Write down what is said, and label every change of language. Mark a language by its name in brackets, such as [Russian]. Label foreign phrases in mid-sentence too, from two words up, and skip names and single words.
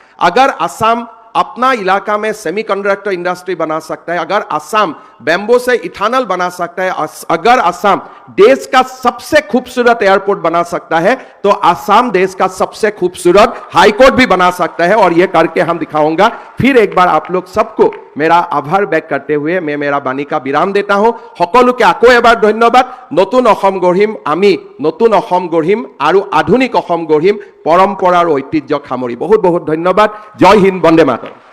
[Hindi] अगर असम अपना इलाका में [English] semiconductor industry [Hindi] बना सकता है, अगर असम बैम्बो से इथानल बना सकता है, अगर असम देश का सबसे खूबसूरत एयरपोर्ट बना सकता है, तो असम देश का सबसे खूबसूरत हाईकोर्ट भी बना सकता है और यह करके हम दिखाऊंगा। फिर एक बार आप लोग सबको मेरा आभार व्यक्त करते हुए मैं मेरा बाणी का विराम देता हूं। [Assamese] সকলোকে আকৌ এবাৰ ধন্যবাদ। নতুন অসম গঢ়িম আমি, নতুন অসম গঢ়িম আৰু আধুনিক অসম গঢ়িম, পৰম্পৰা আৰু ঐতিহ্যক সামৰি। বহুত বহুত ধন্যবাদ। [Hindi] जय हिन्द, [Sanskrit] वन्दे मातरम्।